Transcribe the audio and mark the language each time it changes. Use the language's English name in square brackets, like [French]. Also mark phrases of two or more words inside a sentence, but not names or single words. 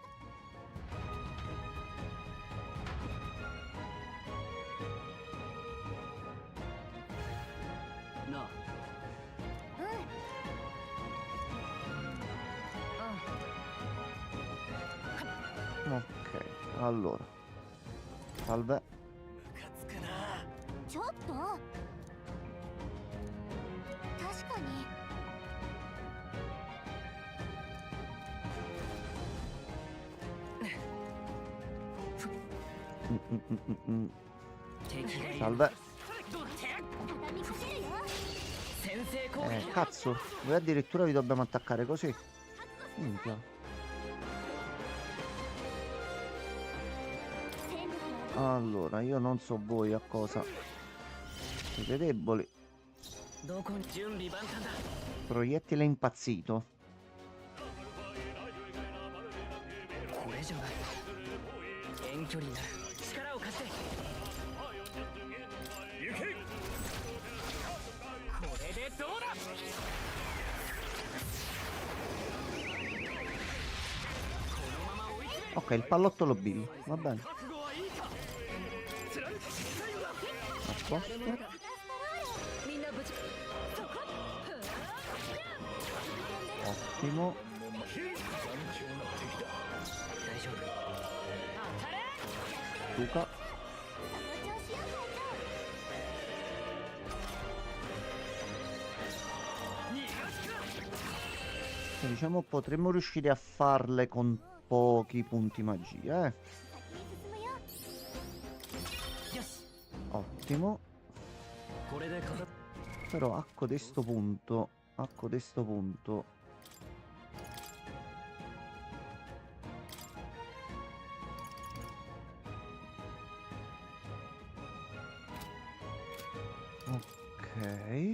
[Italian] No. Ok, allora. Salve. [Japanese] ちょっと確かに Mm. 敵がいる [Italian] Salve. [Japanese] 畳みかけるよ先制攻撃 [Italian] Cazzo, voi addirittura vi dobbiamo attaccare così. Minchia. [Japanese] 戦力は [Italian] Allora, io non so voi a cosa. Siete deboli. [Japanese] どこに準備万端だ [Italian] Proiettile impazzito. [Japanese] これじゃない遠距離になる力を貸して行けこれでどうだ [Italian] Ok, il pallottolo Bill. Va bene. [Japanese] 覚悟はいいか [Italian] A posto. [Japanese] みんな無事そこ [Italian] Ottimo. [Japanese] 大丈夫 [Italian] Luca. [Japanese] その調子よ会長 [Italian] Diciamo potremmo riuscire a farle con pochi punti magia, [Japanese] 先に進むよよし [Italian] Ottimo. [Japanese] これでかかっ [Italian] Però a codesto punto. A codesto punto. Ok.